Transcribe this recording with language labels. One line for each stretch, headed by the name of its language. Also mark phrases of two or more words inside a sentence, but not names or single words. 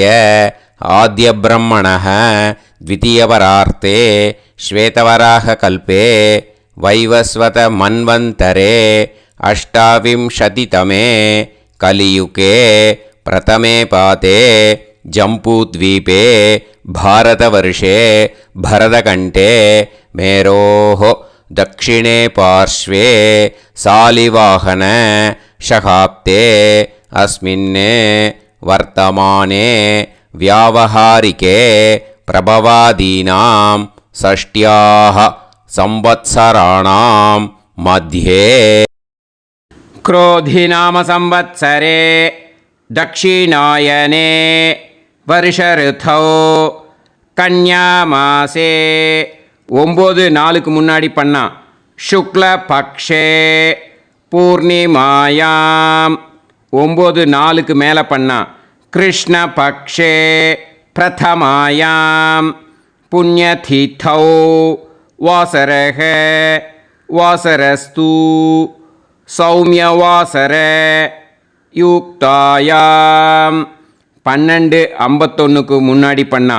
Sanskrit: आद्यब्रह्मणः द्वितीयपरार्धे श्वेतवराहकल्पे वैवस्वत मन्वन्तरे अष्टाविंशतितमे कलियुगे प्रथमे पादे जम्बूद्वीपे भारतवर्षे भरतखण्डे मेरोः दक्षिणे पार्श्वे सालिवाहन शकाब्दे अस्मिन् वर्तमाने व्यावहारिके प्रभवादीनां षष्ट्याः संवत्सराणां मध्ये क्रोधिनाम संवत्सरे दक्षिणायने वर्षऋतौ कन्यामासे 9-4
Tamil: முன்னாடி பண்ணா.
Sanskrit: शुक्ल पक्षे पूर्णिमायाम् 9-4
Tamil: மேலே பண்ணா.
Sanskrit: कृष्ण पक्षे प्रथमायां पुण्यतिथौ वासरक वासरस्तु सौम्यवासर युक्तायाम् 12:51
Tamil: முன்னாடி பண்ணா.